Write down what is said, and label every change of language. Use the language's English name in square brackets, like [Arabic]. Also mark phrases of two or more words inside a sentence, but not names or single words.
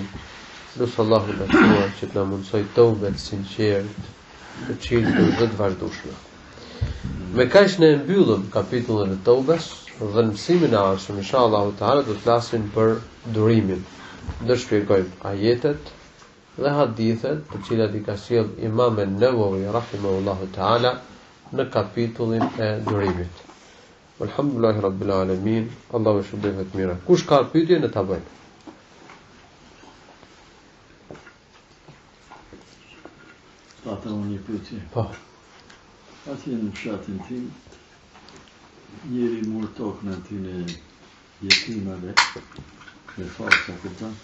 [Albanian] Elus Allahu lartësuar që të na mundsoj tobe të sinqertë, të çiltur dhe të vazhdueshme. Me kaq ne mbyllim kapitullin e Tobes dhe në mësimin e ardhshëm [Arabic] إن شاء الله تعالى [Albanian] do të flasim për durimin. Do të shpjegojmë ajetet dhe hadithet të cilat i ka sjell Imam an-Nawawi [Arabic] رحمه الله تعالى [Albanian] në kapitullin e durimit. [Arabic] الحمد لله رب العالمين. [Albanian] Allahu shpërblet të mira. Kush ka pyetje në ta bëj? Pata unë një pyetje. Po. Atje në fshatin tim, njeri mur tokën aty në jetimave, me falsa këta.